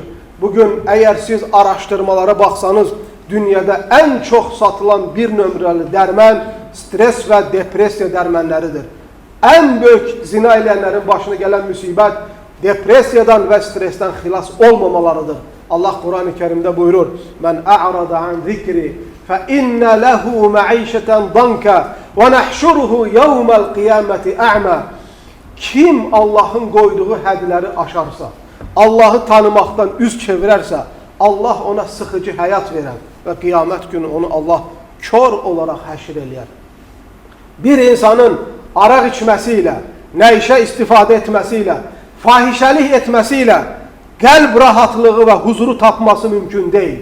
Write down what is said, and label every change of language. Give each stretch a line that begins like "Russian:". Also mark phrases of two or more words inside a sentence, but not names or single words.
Azerbaijani: Bugün əgər siz araşdırmalara baxsanız, dünyada ən çox satılan bir nömrəli dərmən stres və depressiya dərmənləridir. Ən böyük zina eləyənlərin başına gələn müsibət depressiyadan və stresdən xilas olmamalarıdır. Allah Quran-ı Kerimdə buyurur:
Arabic: "من أعرض عن ذكري فإن له معيشة ضنكا ونحشره يوم القيامة أعمى."
Azerbaijani: Kim Allah'ın qoyduğu hədləri aşarsa, Allah'ı tanımaqdan üz çevirərsə, Allah ona sıxıcı həyat verər və qiyamət günü onu Allah kör olaraq həşr eləyər. Bir insanın araq içməsiyle, nəişə istifadə etməsiyle, fahişəlik etməsiyle qəlb rahatlığı və huzuru tapması mümkün deyil.